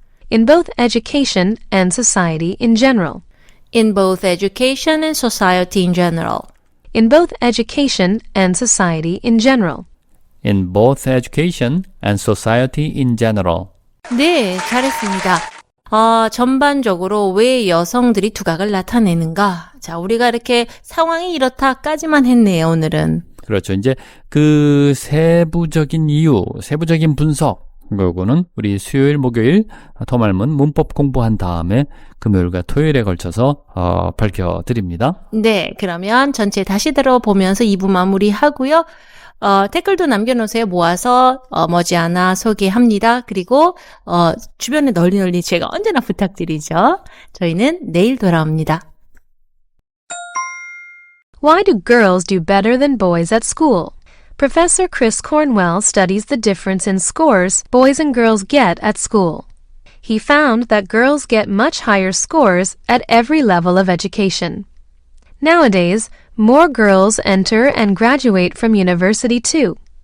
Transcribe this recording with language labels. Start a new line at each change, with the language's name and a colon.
English: in both education and society in general. In both education and society in general. In both education and society in general. in both education and society in general.
Korean: 네, 잘했습니다. 전반적으로 왜 여성들이 두각을 나타내는가? 자, 우리가 이렇게 상황이 이렇다까지만 했네요, 오늘은. 그렇죠. 이제 그 세부적인 이유, 세부적인 분석, 그거는 우리 수요일, 목요일 토말문 문법 공부한 다음에 금요일과 토요일에 걸쳐서 밝혀드립니다. 네, 그러면 전체 다시 들어보면서 2부 마무리하고요. 댓글도 남겨놓으세요. 모아서 머지않아 소개합니다. 그리고 주변에 널리 제가 언제나 부탁드리죠. 저희는 내일 돌아옵니다.
English: Why do girls do better than boys at school? Professor Chris Cornwell studies the difference in scores boys and girls get at school. He found that girls get much higher scores at every level of education. Nowadays, more girls enter and graduate from university too.